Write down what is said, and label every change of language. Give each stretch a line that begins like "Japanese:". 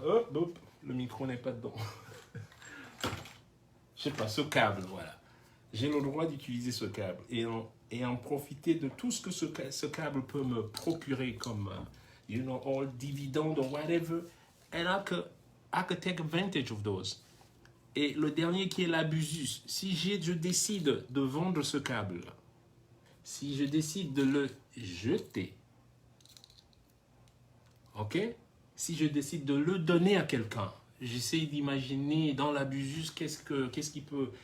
French: Hop, hop, le micro n'est pas dedans. Je sais pas, ce câble, voilà. J'ai le droit d'utiliser ce câble et en profiter de tout ce que ce câble peut me procurer comme,
English: you know, all dividendes or whatever. And I could take advantage of those.
French: Et le dernier qui est l'abusus. Si je décide de vendre ce câble, si je décide de le jeter, ok? Si je décide de le donner à quelqu'un, j'essaie d'imaginer dans l'abusus qu'est-ce qui peut...